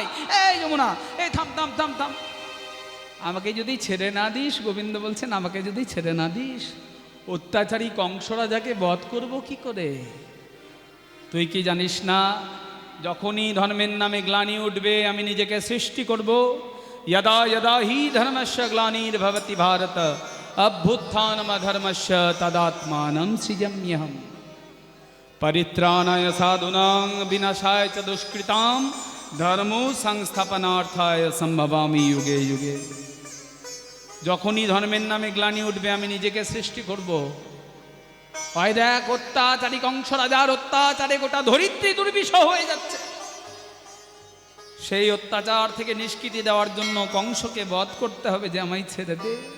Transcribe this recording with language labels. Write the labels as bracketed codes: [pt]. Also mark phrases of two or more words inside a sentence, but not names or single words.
[bn] এই যমুনা, এই থাম থাম থাম থাম, আমাকে যদি ছেড়ে না দিস, গোবিন্দ বলছেন, আমাকে যদি ছেড়ে না দিস, অত্যাচারী কংস রাজাকে বধ করব কি করে? তুই কি জানিস না, যখনই ধর্মের নামে গ্লানি উঠবে, আমি নিজেকে সৃষ্টি করব। [sa] यदा यदा हि धर्मस्य ग्लानिर्भवति भारत अभ्युत्थानमधर्मस्य तदात्मानं सृजाम्यहम् परित्राणाय साधूनां विनाशाय च दुष्कृतां धर्मो संस्थापनार्थाय सम्भवामि युगे युगे। [bn] যখনই ধর্মের নামে গ্লানি উঠবে আমি নিজেকে সৃষ্টি করব। ওই দেখ, অত্যাচারী কংস রাজার অত্যাচারে গোটা ধরিত্রী দুর্বিষহ হয়ে যাচ্ছে। সেই অত্যাচার থেকে নিষ্কৃতি দেওয়ার জন্য কংসকে বধ করতে হবে, যে আমায় ছেড়ে দে।